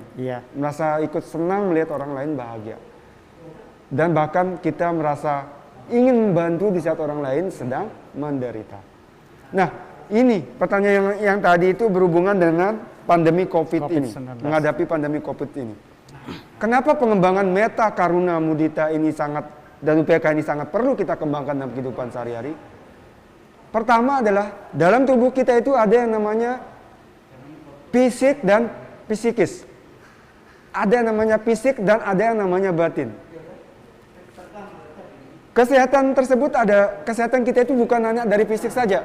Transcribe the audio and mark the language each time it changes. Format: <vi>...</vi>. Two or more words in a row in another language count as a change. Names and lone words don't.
<id>Merasa ikut senang melihat orang lain bahagia. Dan bahkan kita merasa ingin membantu di saat orang lain sedang menderita. Nah, ini pertanyaan yang tadi itu berhubungan dengan pandemi COVID ini, menghadapi pandemi COVID ini. Kenapa pengembangan metta, karuna, mudita ini sangat, dan UPK ini sangat perlu kita kembangkan dalam kehidupan sehari-hari? Pertama adalah dalam tubuh kita itu ada yang namanya fisik dan psikis. Ada yang namanya fisik dan ada yang namanya batin. Kesehatan tersebut kesehatan kita itu bukan hanya dari fisik saja.</id>